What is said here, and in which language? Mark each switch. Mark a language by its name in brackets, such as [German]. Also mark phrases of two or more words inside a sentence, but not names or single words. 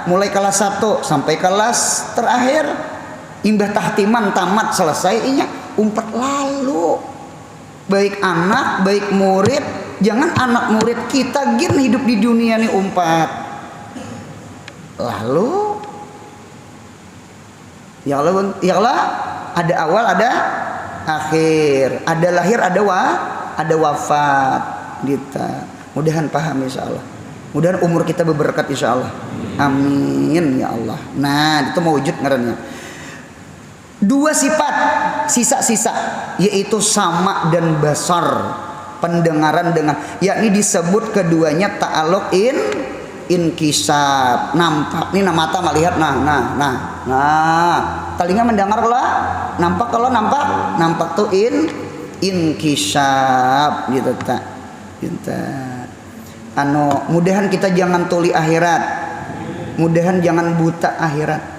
[Banjar] Mulai kelas 1 sampai kelas terakhir. Imbah tahtiman tamat selesai inya umpat lalu. [Indonesian] Baik anak, baik murid. [Banjar] Jangan anak murid kita gin hidup di dunia nih umpat lalu. [Indonesian] Ya Allah, ada awal, ada akhir, ada lahir, ada wafat. Gitu. Mudahan paham insya Allah. Mudahan umur kita berberkat insya Allah. Amin ya Allah. [Banjar] Nah itu mewujud ngarannya. [Indonesian] 2 sifat sisa-sisa, yaitu sama dan basar, pendengaran dengan, yakni disebut keduanya [Arabic] تعلق انكشاف, [Indonesian] nampak nih, mata melihat, telinga mendengar lah, nampak tuh inkisab gitu tak. Mudahan kita jangan tuli akhirat, mudahan jangan buta akhirat.